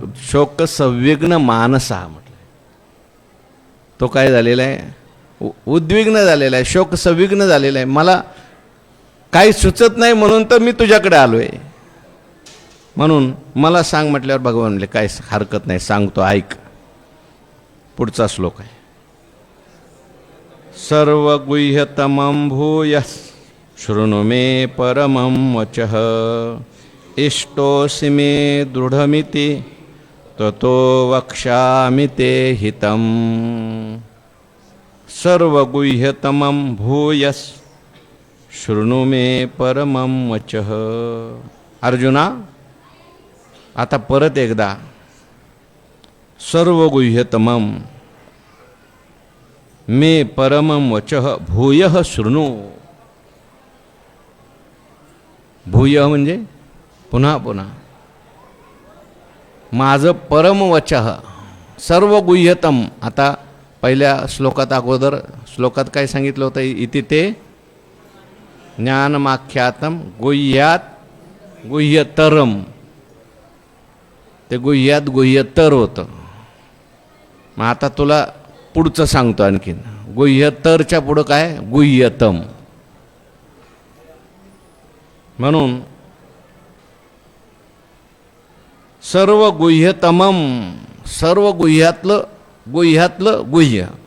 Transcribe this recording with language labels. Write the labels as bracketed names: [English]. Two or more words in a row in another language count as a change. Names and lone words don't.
[Sanskrit] शोक संविघ्न मानसा [Marathi] म्हटलं. तो काय झालेला आहे, उद्विग्न झालेला आहे, [Sanskrit] शोक संविघ्न [Marathi] झालेला आहे. मला काही सुचत नाही म्हणून तर मी तुझ्याकडे आलोय. म्हणून मला सांग म्हटल्यावर भगवान म्हणले काय हरकत नाही, सांगतो ऐक. पुढचा श्लोक आहे. [Sanskrit] सर्व गुह्यतमं भूय शृणु मे परमं वचः इष्टोऽसि मे दृढमिति ततो वक्ष्यामि ते हितम्. सर्व गुह्यतमं भूयस् शृणु मे परमं वचः. [Marathi] अर्जुना, आता परत एकदा [Sanskrit] सर्व गुह्यतमं मे परमं वचः भूयः शृणु. [Marathi] भूय म्हणजे पुन्हा पुन्हा. [Sanskrit] माझं परम वचः सर्व गुह्यतम. [Marathi] आता पहिल्या श्लोकात अगोदर श्लोकात काय सांगितलं होतं, [Sanskrit] इति ते ज्ञानमाख्यातम गुह्यात गुह्यतरम. [Marathi] ते [Sanskrit] गुह्यात गुह्यतर [Marathi] होतं. मग आता तुला पुढचं सांगतो आणखीन. गुह्यतरच्या पुढं काय, गुह्यतम. म्हणून [Sanskrit] सर्व गुह्यतमम, [Marathi] सर्व गुह्यातलं गुह्य.